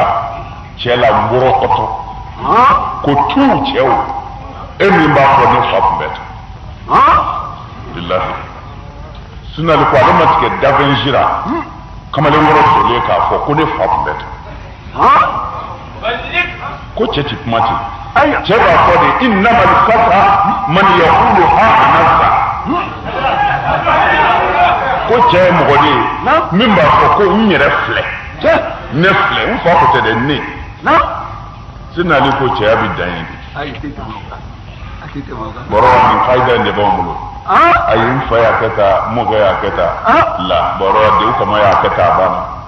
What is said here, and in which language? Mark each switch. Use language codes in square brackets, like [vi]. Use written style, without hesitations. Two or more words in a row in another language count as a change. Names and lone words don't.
[bm] cɛ la ngɔrɔ kɔtɔ ko tu cɛw e min b'a fɔ ne fa tun bɛ ta bilahi Seydina Ali ko ale ma tigɛ dafɛn jira kamalen ngɔrɔ solen k'a fɔ ko ne fa tun bɛ ta ko cɛ ti kuma ten cɛ b'a fɔ de [ar] إنما الفتى من يقول ها نفسا [bm] ko cɛ ye mɔgɔ de ye min b'a fɔ ko n yɛrɛ filɛ ne filɛ n fa ko tɛ dɛ ne Seydina Ali ko cɛya bɛ dan ye de bɔrɔ nin fayida in de b'anw bolo ayi n fa y'a kɛ tan n mɔkɛ y'a kɛ tan la bɔrɔ dew kama y'a kɛ tan a banna